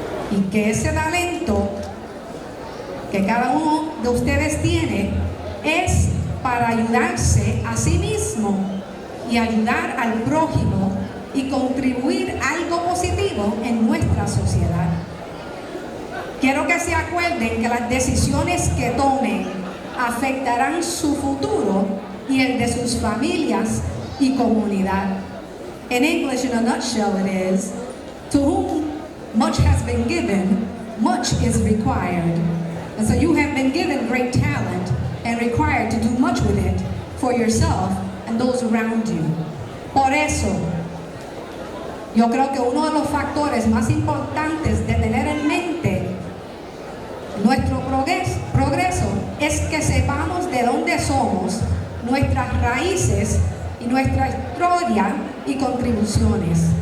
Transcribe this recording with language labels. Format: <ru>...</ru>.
<es>y que ese talento que cada uno de ustedes tiene es para ayudarse a sí mismo y ayudar al prójimo y contribuir algo positivo en nuestra sociedad. Quiero que se acuerden que las decisiones que tomen afectarán su futuro y el de sus familias y comunidad.</es> <en>In English, in a nutshell, it is, to whom much has been given, much is required. And so you have been given great talent and required to do much with it for yourself and those around you.</en> <es>Por eso, yo creo que uno de los factores más importantes de tener en mente nuestro progreso es que sepamos de dónde somos, nuestras raíces y nuestra historia y contribuciones.</es>